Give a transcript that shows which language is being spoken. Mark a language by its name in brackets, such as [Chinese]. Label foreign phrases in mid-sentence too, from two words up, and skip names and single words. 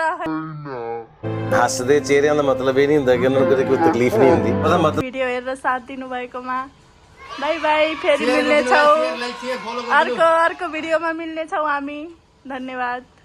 [Hindi] हँसदे चेहरे का मतलब ये नहीं होता कि उनको कोई तकलीफ नहीं होती [Nepali] भिडियो हेरेर साथ दिनु भएकोमा बाइ बाइ फेरि मिल्ने छौ अर्को भिडियोमा मिल्ने छौ हामी धन्यवाद।